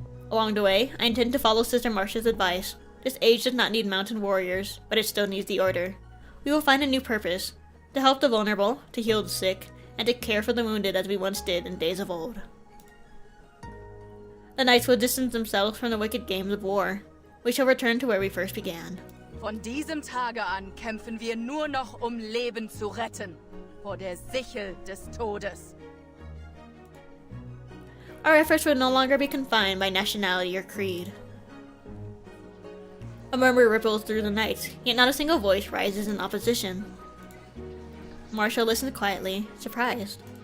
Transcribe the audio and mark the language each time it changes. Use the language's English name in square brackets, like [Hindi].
[English] Along the way, I intend to follow Sister Marcia's advice. This age does not need mountain warriors, but it still needs the Order. We will find a new purpose, to help the vulnerable, to heal the sick, and to care for the wounded as we once did in days of old. The knights will distance themselves from the wicked games of war. We shall return to where we first began. [German] Von diesem Tage an kämpfen wir nur noch Leben zu retten, vor der Sichel des Todes. [English] Our efforts will no longer be confined by nationality or creed. A murmur ripples through the night, yet not a single voice rises in opposition. Marcia listens quietly, surprised.